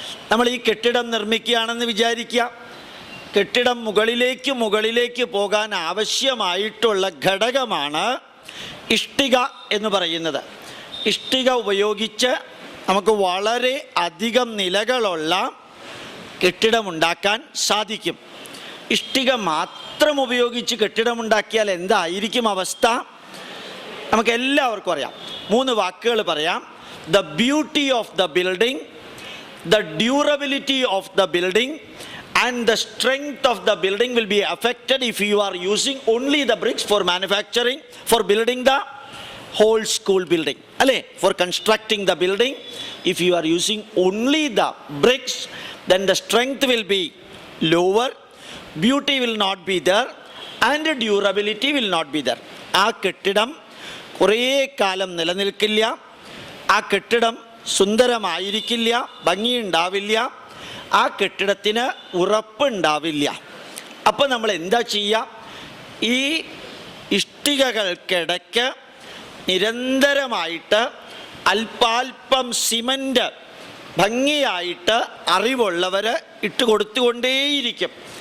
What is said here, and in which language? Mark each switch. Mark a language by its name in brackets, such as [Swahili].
[Malayalam] നമ്മൾ ഈ കെട്ടിടം നിർമ്മിക്കുകയാണെന്ന് വിചാരിക്കുക. കെട്ടിടം മുകളിലേക്ക് പോകാൻ ആവശ്യമായിട്ടുള്ള ഘടകമാണ് ഇഷ്ടിക എന്ന് പറയുന്നത്. ഇഷ്ടിക ഉപയോഗിച്ച് നമുക്ക് വളരെ അധികം നിലകളുള്ള കെട്ടിടമുണ്ടാക്കാൻ സാധിക്കും. ഇഷ്ടിക മാത്രം ഉപയോഗിച്ച് കെട്ടിടമുണ്ടാക്കിയാൽ എന്തായിരിക്കും അവസ്ഥ? നമുക്ക് എല്ലാവർക്കും അറിയാം. 3 വാക്കുകൾ പറയാം. [English] The beauty of the building, the durability of the building and the strength of the building will be affected if you are using only the bricks for manufacturing, for building the whole school building. Alle, for constructing the building, if you are using only the bricks, then the strength will be lower, beauty will not be there, and durability will not be there. [Malayalam] ആ കെട്ടിടം കുറേ കാലം നിലനിൽക്കില്ല, ആ കെട്ടിടം സുന്ദരമായിരിക്കില്ല, ഭംഗിയുണ്ടാവില്ല, ആ കെട്ടിടത്തിന് ഉറപ്പുണ്ടാവില്ല. അപ്പോൾ നമ്മൾ എന്താ ചെയ്യുക? ഈ ഇഷ്ടികകൾക്കിടയ്ക്ക് നിരന്തരമായിട്ട് അല്പാൽപ്പം സിമൻ്റ് ഭംഗിയായിട്ട് അറിവുള്ളവർ ഇട്ട് കൊടുത്തുകൊണ്ടേയിരിക്കും.